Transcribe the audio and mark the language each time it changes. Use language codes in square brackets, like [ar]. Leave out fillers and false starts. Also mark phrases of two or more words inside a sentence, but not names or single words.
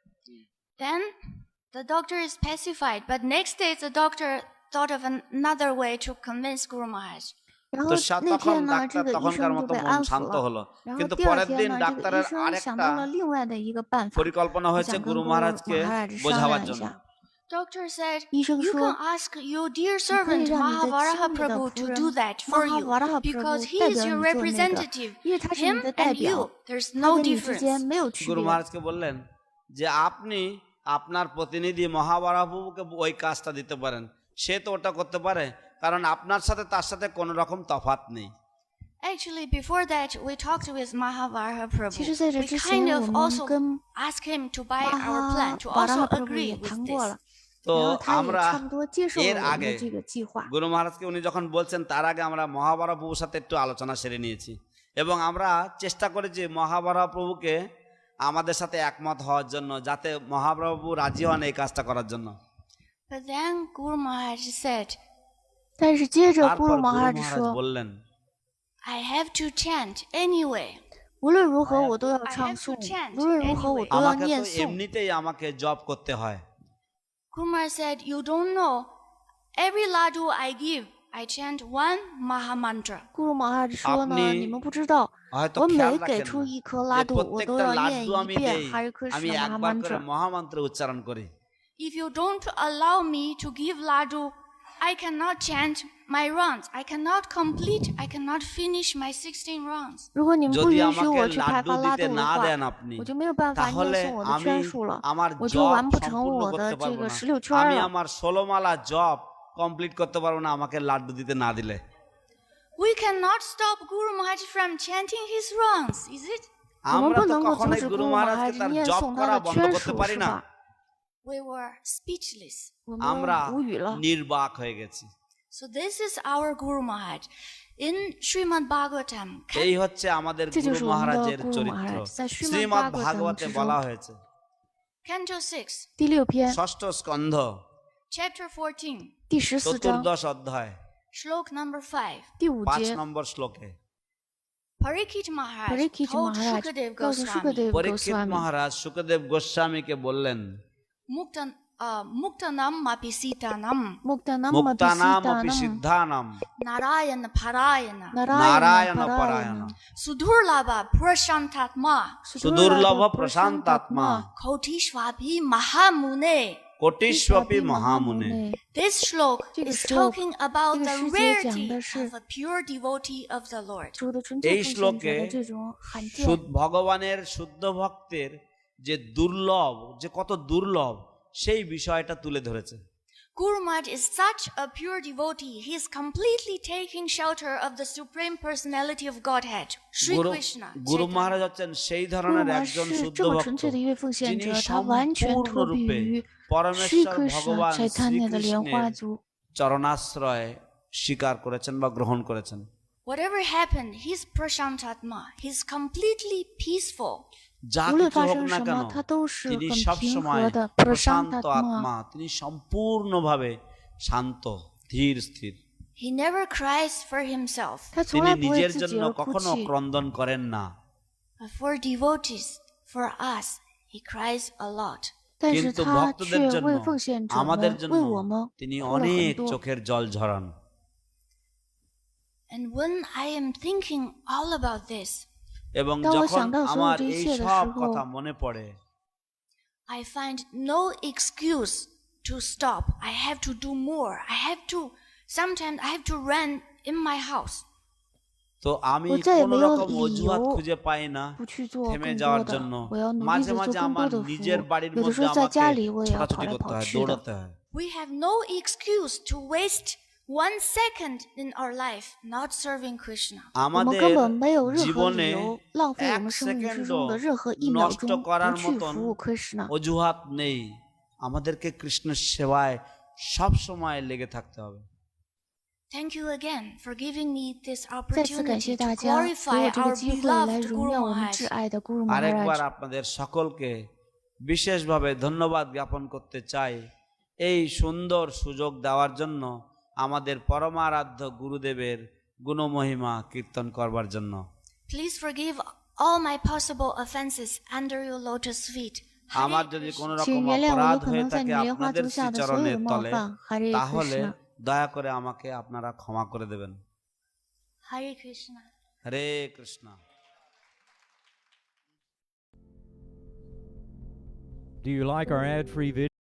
[en] Then the doctor is pacified, but next day the doctor thought of another way to convince Guru Maharaj. [zh] 然后 [bn] তো [zh] 那 [bn] তখন [zh] 天呢，这 [bn] ডাক্তার [zh] 个医 [bn] তখনকার [zh] 生就 [bn] মতো [zh] 被 [bn] মন [zh] 安抚 [bn] শান্ত [zh] 了。 [bn] হলো [zh] 然后 [bn] কিন্তু [zh] 第二 [bn] পরের [zh] 天 [bn] দিন [zh] 呢，这个 [bn] ডাক্তারের [zh] 医生想 [bn] আরেকটা [zh] 到了另外的一个办法， [bn] পরিকল্পনা [zh] 就 [bn] হয়েছে [zh] 想跟 [bn] গুরু [zh] 咕噜 [bn] মহারাজকে [zh] 马哈商 [bn] বোঝাবার [zh] 量一 [bn] জন্য [zh] 下。 [en] Doctor said, [zh] 医生 [en] you [zh] 说 [en] can ask your dear [zh] 你可以 [en] servant [zh] 让你的 Mahavaraha 亲密的 Prabhu 仆 [en] to [zh] 人 [en] do that for you, Mahavaraha because Prabhu he [zh] 代 [en] is [zh] 表 [en] your [zh] 你做那个， [en] representative. [zh] 因为他是你 [en] Him [zh] 的代 [en] and [zh] 表， [en] you, there's [zh] 他 [en] no [zh] 跟你之 [en] difference. [zh] 间没有区 [bn] গুরু [zh] 别。 [bn] মহারাজকে বললেন যে আপনি আপনার প্রতিনিধি মহাবারাবুকে ওই কাজটা দিতে পারেন সে তো ওটা করতে পারে কারণ আপনার সাথে তার সাথে কোনো রকম তফাৎ নেই [en] Actually, before that, we talked with Mahavaraha [zh] 其实 Prabhu. 在这 [en] We [zh] 之 [en] kind [zh] 前，我 [en] of [zh] 们 [en] also [zh] 跟 [en] asked him to buy our plan, to also Mahavaraha Prabhu agree [zh] 也 [en] with [zh] 谈过 [en] this. [zh] 了， [bn] তো [zh] 然后他也 [bn] আমরা [zh] 差不多接受了 [bn] এর [zh] 我们 [bn] আগে [zh] 的这个计划。 [bn] গুরু মহারাজকে উনি যখন বলছেন তার আগে আমরা মহাবারা প্রভুর সাথে একটু আলোচনা সেরে নিয়েছি এবং আমরা চেষ্টা করেছি মহাবারা প্রভুকে আমাদের সাথে একমত হওয়ার জন্য যাতে মহাবারা প্রভু রাজি হন এই কাজটা করার জন্য [en] But then Guru Maharaj said, [zh] 但是接着咕 [bn] তারপর [zh] 噜 [bn] গুরু [zh] 马哈 [bn] মহারাজ [zh] 说， [bn] বললেন [en] I have to chant anyway. [zh] 无论如何我都要 [en] I [zh] 唱 [en] have to [zh] 诵， [en] chant [zh] 无论如何我 [en] anyway. [zh] 都要 [bn] আমাকে [zh] 念 [bn] তো [zh] 诵。 [bn] এমনিতেই আমাকে জব করতে হয় [en] Guru Maharaj said, you don't know. Every laddu I give, I chant one Maha Mantra. [zh] 咕噜马哈说呢， [bn] আপনি [zh] 你们不知道， [bn] হয়তো [zh] 我 [bn] খেয়াল [zh] 每给 [bn] রাখেন [zh] 出 [bn] না [zh] 一颗拉 [bn] যে [zh] 度，我都 [bn] প্রত্যেকটা [zh] 要念 [bn] লাড্ডু [zh] 一 [bn] আমি [zh] 遍 [bn] দেই [zh] 哈瑞克 [bn] আমি [zh] 什马哈 [bn] একবার করে [zh] 曼 [bn] মহামন্ত্র উচ্চারণ করি [en] If you don't allow me to give laddu, I cannot chant my rounds. I cannot complete, I cannot finish my 16 rounds. [zh] 如果你们不 [bn] যদি [zh] 允许 [bn] আমাকে [zh] 我去派 [bn] লাড্ডু [zh] 发拉 [bn] দিতে [zh] 度的 [bn] না [zh] 话， [bn] দেন আপনি [zh] 我就没有办法 [bn] তাহলে [zh] 念诵我的 [bn] আমি [zh] 圈数了， [bn] আমার [zh] 我就 [bn] জব [zh] 完不成 [bn] সম্পূর্ণ [zh] 我的 [bn] করতে [zh] 这 [bn] পারবো [zh] 个 [bn] না [zh] 16圈 [bn] আমি [zh] 了。 [bn] আমার 16 মালা জব কমপ্লিট করতে পারবো না আমাকে লাড্ডু দিতে না দিলে [en] We cannot stop Guru Maharaj from chanting his rounds, is it? [bn] আমরা [zh] 不 [bn] তো [zh] 能够阻 [bn] কখনোই [zh] 止 [bn] গুরু [zh] 姑 [bn] মহারাজকে [zh] 玛 [bn] তার [zh] 念 [bn] জপ [zh] 诵他 [bn] করা [zh] 的 [bn] বন্ধ [zh] 圈 [bn] করতে [zh] 数 [bn] পারি [zh] 是 [bn] না [zh] 吧？ [en] We were speechless. [zh] 我 [bn] আমরা [zh] 们无语了。 [bn] নির্বাক হয়ে গেছি। [en] So this is our Guru Maharaj. In Srimad Bhagavatam, [bn] এই হচ্ছে আমাদের [zh] 这就 [bn] গুরু [zh] 是我们的 [bn] মহারাজের [zh] 咕噜 [bn] চরিত্র। [zh] 马哈，在 Srimad [bn] শ্রীমদ্ Bhagavatam ভাগবতে [zh] 之 [bn] বলা [zh] 中， [bn] হয়েছে [en] Canto 6, [zh] 第6篇 [bn] ষষ্ঠ স্কন্ধ [en] Chapter 14, [zh] 第14章 [bn] চতুর্দশ অধ্যায় [en] Shlok number 5. [zh] 第5 5 节， [bn] নম্বর শ্লোকে [en] Parikshit Maharaj Parikshit told Maharaj Shukadev [zh] 告诉 Goswami, Shukadev [bn] পরীক্ষিত [zh] Goswami， [bn] মহারাজ সুখদেব গোস্বামীকে বললেন [sa] Muktanam Mapisitanam, Muktanam মুক্তানাম অপি Mapisitanam সিদ্ধানাম Narayana Parayana, নারায়ণ Narayana পরায়ণ Parayana Sudurlabha Prashantatma, সুদুর্লভ প্রশান্তাত্মা Kotishvabhi Mahamune. কোটিস্বপি মহামুনে [en] This shlok [zh] 这个 [en] is [zh] shlok， [en] talking about [zh] 这个 [en] the [zh] 诗节讲 [en] rarity [zh] 的是 [en] of a pure devotee of the Lord. [zh] 主的纯粹 [bn] এই [zh] 奉献者 [bn] শ্লোকে [zh] 的这种罕见。 [bn] ভগবানের শুদ্ধ ভক্তের যে দুর্লভ, যে কত দুর্লভ সেই বিষয়টা তুলে ধরেছে। [en] Guru Maharaj is such a pure devotee. He is completely taking shelter of the Supreme Personality of Godhead, Sri Krishna. [bn] গুরু Chaitanya. মহারাজ হচ্ছেন সেই [zh] 咕 [bn] ধরনের [zh] 噜玛 [bn] একজন [zh] 是 [bn] শুদ্ধ [zh] 这么 [bn] ভক্ত [zh] 纯粹的一位奉献 [bn] যিনি [zh] 者，他完全托庇 [bn] সম্পূর্ণরূপে [zh] 于 [bn] পরমেশ্বর श्री कृष्ण ভগবান [zh] chaitanya 的莲花 [bn] শ্রীকৃষ্ণের [zh] 族。 [bn] চরণাশ্রয় স্বীকার করেছেন বা গ্রহণ করেছেন। [en] Whatever happened, he's Prashantatma. He's completely peaceful. [bn] যা [zh] 无论 [bn] কিছু [zh] 发 [bn] হোক [zh] 生 [bn] না [zh] 什 [bn] কেন [zh] 么，他都是 [bn] তিনি [zh] 很 [bn] সব [zh] 平 [bn] সময় [zh] 和的 [bn] প্রশান্ত [zh] prashantatma。 [bn] আত্মা, তিনি সম্পূর্ণভাবে শান্ত, ধীর, স্থির। [en] He never cries for himself. [zh] 他从 [bn] তিনি [zh] 来不为 [bn] নিজের [zh] 自己 [bn] জন্য [zh] 而哭 [bn] কখনো [zh] 泣， [bn] ক্রন্দন করেন না, [en] But for devotees, for us, he cries a lot. [zh] 但是 [bn] কিন্তু [zh] 他 [bn] ভক্তদের [zh] 却 [bn] জন্য [zh] 为奉献者 [bn] আমাদের [zh] 们 [bn] জন্য [zh] 为我们 [bn] তিনি [zh] 哭了 [bn] অনেক [zh] 很多。 [bn] চোখের জল ঝরান। [en] And when I am thinking all about this, [bn] এবং [zh] 当我 [bn] যখন [zh] 想到所有 [bn] আমার [zh] 这一 [bn] এই [zh] 切的 [bn] সব [zh] 时候 [bn] কথা মনে পড়ে, [en] I find no excuse to stop. I have to do more. Sometimes I have to run in my house. [bn] তো আমি [zh] 我再也 [bn] কোনো [zh] 没有 [bn] রকম [zh] 理 [bn] অজুহাত [zh] 由 [bn] খুঁজে পাই না [zh] 不去做 [bn] থেমে [zh] 更 [bn] যাওয়ার [zh] 多的 [bn] জন্য। [zh] 我要努力 [bn] মাঝে [zh] 的做 [bn] মাঝে [zh] 更 [bn] আমার [zh] 多的服 [bn] নিজের [zh] 务。 [bn] বাড়ির [zh] 有的时 [bn] মধ্যে [zh] 候在 [bn] আমাকে [zh] 家里我也要跑 [bn] ছোটাছুটি [zh] 来 [bn] করতে [zh] 跑 [bn] হয়, [zh] 去的。 [bn] দৌড়াতে হয়। [en] We have no excuse to waste 1 second in our life not serving Krishna. [zh] 我们 [bn] আমাদের [zh] 根本没有任何 [bn] জীবনে [zh] 理由浪费我 [bn] এক [zh] 们生命之 [bn] সেকেন্ডও [zh] 中的任何一秒 [bn] নষ্ট [zh] 钟 [bn] করার [zh] 不去 [bn] মতন [zh] 服务 Krishna。 [bn] অজুহাত নেই। আমাদেরকে কৃষ্ণের সেবায় সব সময় লেগে থাকতে হবে। [en] Thank you again for giving me this [zh] 再次感 [en] opportunity [zh] 谢 [en] to [zh] 大家给 [en] glorify [zh] 我这个 [en] our [zh] 机会来 [en] beloved [zh] 荣 Guru 耀我们 Maharaj. 挚爱的 Guru [bn] আরেকবার Maharaj。 আপনাদের সকলকে বিশেষভাবে ধন্যবাদ জ্ঞাপন করতে চাই এই সুন্দর সুযোগ দেওয়ার জন্য, আমাদের পরমারাধ্য গুরুদেবের গুণমহিমা কীর্তন করবার জন্য। [en] Please forgive all my possible offenses under your lotus feet. [bn] আমার Hare যদি Krishna. কোনো [zh] 请 [bn] রকম [zh] 原谅我 [bn] অপরাধ [zh] 有可 [bn] হয়ে [zh] 能在 [bn] থাকে [zh] 你莲花 [bn] আপনাদের [zh] 足下的所有 [bn] শ্রীচরণের [zh] 的冒 [bn] তলে, [zh] 犯，Hare [bn] তাহলে [zh] Krishna。 [bn] দয়া করে আমাকে আপনারা ক্ষমা করে দেবেন। Hare Krishna. হরে কৃষ্ণ। [en] Do you like our ad-free videos?